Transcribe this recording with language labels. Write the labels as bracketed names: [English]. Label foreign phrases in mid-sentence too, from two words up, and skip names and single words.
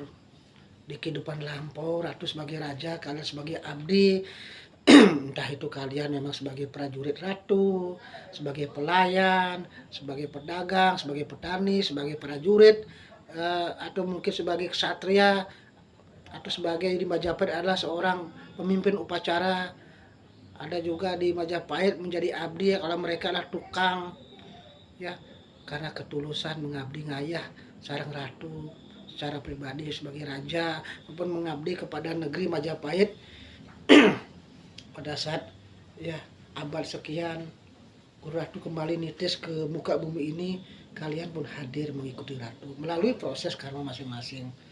[Indonesian] Di kehidupan lampau, Ratu sebagai raja, kalian sebagai abdi, entah itu kalian memang sebagai prajurit Ratu, sebagai pelayan, sebagai pedagang, sebagai petani, sebagai prajurit, atau mungkin sebagai ksatria, atau sebagai di Majapahit adalah seorang pemimpin upacara. Ada juga di Majapahit menjadi abdi, kalau mereka adalah tukang, ya, karena ketulusan mengabdi [Balinese] ngayah sareng [Indonesian] Ratu secara pribadi sebagai raja, maupun mengabdi kepada negeri Majapahit pada saat ya abad sekian Guru Ratu kembali nitis ke muka bumi ini. Kalian pun hadir mengikuti Ratu melalui proses karma masing-masing.